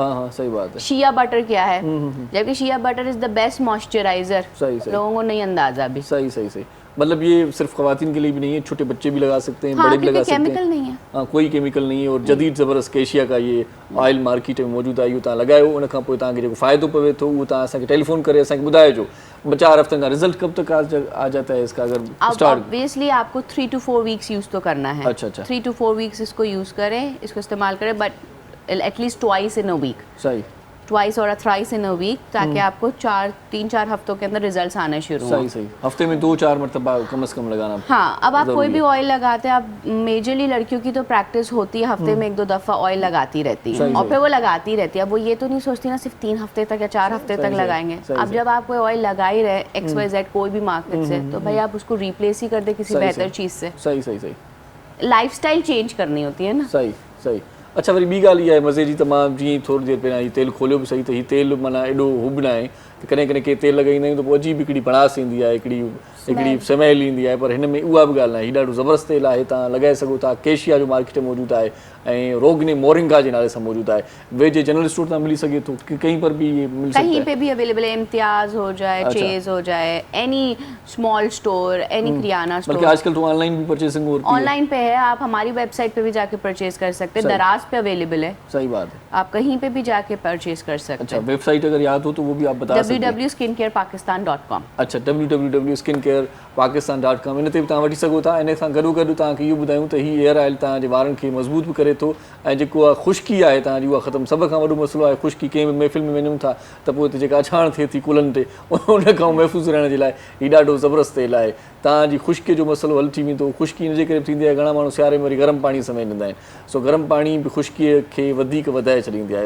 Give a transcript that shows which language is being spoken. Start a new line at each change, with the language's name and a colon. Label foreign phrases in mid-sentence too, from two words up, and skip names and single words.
Urdu: ہاں ہاں، صحیح بات ہے. شیا بٹر کیا ہے، جبکہ شیا بٹر
English: is the best moisturizer,
Urdu: صحیح صحیح. لوگوں کو نہیں اندازہ ابھی. صحیح صحیح صحیح. مطلب یہ صرف خواتین کے لیے بھی نہیں ہے، چھوٹے بچے بھی لگا سکتے ہیں, ہاں, بڑے بھی لگا سکتے ہیں. کیمیکل نہیں ہے. ہاں، کوئی کیمیکل نہیں ہے، اور جدید زبردست کیشیا کا یہ آئل مارکیٹ میں موجود
Sindhi: आहे, तव्हां लगायो, उन खां पोइ तव्हांखे जेको फ़ाइदो पवे थो उहो तव्हां असांखे टेलीफोन करे असांखे ॿुधाइजो।
Urdu: 4 ہفتن کا رزلٹ کب تک آ جاتا ہے اسکا اگر اسٹارٹ? آبویسلی آپکو
English: 3 to 4 weeks use
Urdu: تو کرنا ہے. اچھا اچھا.
English: 3 to 4 weeks
Urdu: اسکو یوز کریں، اسکو استعمال کریں,
English: but at least twice in a week,
Urdu: صحیح,
English: twice or thrice in a week,
Urdu: تاکہ آپکو 3-4 ہفتوں کے اندر رزلٹس آنے شروع ہوں. صحیح صحیح. ہفتے میں 2-4 مرتبہ کم سے کم لگانا. ہاں، اب آپ کوئی بھی آئل لگاتے ہیں، آپ میجرلی لڑکیوں کی تو پریکٹس ہوتی ہے ہفتے میں 1-2 دفعہ آئل لگاتی رہتی ہے، اور پھر وہ لگاتی رہتی ہے. اب وہ یہ تو نہیں سوچتی نا صرف 3 ہفتے تک یا 4 ہفتے تک لگائیں گے. اب جب آپ کوئی آئل لگا ہی رہے XYZ کوئی بھی مارکیٹ سے، تو بھائی آپ اسکو ریپلیس ہی کر دے کسی بہتر چیز سے. صحیح صحیح صحیح.
English: lifestyle change
Urdu: کرنی ہوتی ہے نا. صحیح صحیح. اچھا,
Sindhi: वरी ॿी ॻाल्हि इहा आहे मज़े जी, तमामु जीअं थोरी देरि पहिरियां हीउ तेल खोलियो बि सही, त हीउ तेल माना एॾो हू बि न आहे त कॾहिं कॾहिं के तेल लॻाईंदा आहियूं त पोइ अजीब हिकिड़ी भड़ास ईंदी आहे, हिकिड़ी स्मेल ईंदी आहे, पर हिन में उहा बि ॻाल्हि न आहे। हीउ ॾाढो ज़बरदस्त तेल आहे, तव्हां लॻाए सघो था। केशिया जो मार्केट में मौजूदु आहे ऐं रोगने मोरिंगा जे नाले सां मौजूदु आहे। वेझे जनरल स्टोर तां मिली सघे थो,
Urdu: کہ کہیں پر بھی یہ مل سکتا ہے? کہیں پے بھی اویلیبل ہے، امتیاز ہو جائے، چیز ہو جائے,
English: any small store, any kirana store.
Urdu: بلکہ آجکل تو آنلائن بھی پرچیزنگ ہوتی ہے. آنلائن پے ہے، آپ ہماری ویبسائٹ پے بھی جاکے پرچیز کر سکتے ہیں، دراز پے اویلیبل ہے. صحیح بات ہے. آپ کہیں پے بھی جاکے پرچیز کر سکتے اچھا, ہیں. ویبسائٹ اگر یاد ہو تو وہ بھی آپ بتا سکتے ہیں. www.skincarepakistan.com।
Sindhi: अच्छा, www.skincarepakistan.com इन ते बि तव्हां वठी सघो था। इन सां गॾो गॾु तव्हांखे इहो ॿुधायूं त हीउ
English: hair oil
Sindhi: तव्हांजे वारनि खे मज़बूत बि करे थो, ऐं जेको आहे ख़ुश्की आहे तव्हांजी उहा ख़तमु। सभ खां वॾो मसइलो आहे ख़ुश्की। कंहिं बि महफ़िल में वञूं था त पोइ हिते जेका अछाण थिए थी कुलनि ते, उन खां महफ़ूज़ रहण जे लाइ हीउ ॾाढो ज़बरदस्त तेल आहे। तव्हांजी ख़ुश्की जो मसइलो हल थी वेंदो। ख़ुश्की इन जे करे थींदी आहे, घणा माण्हू सियारे में वरी गरम पाणी सां वेंदा आहिनि, सो गरम पाणी बि ख़ुश्कीअ खे वधीक वधाए छॾींदी आहे।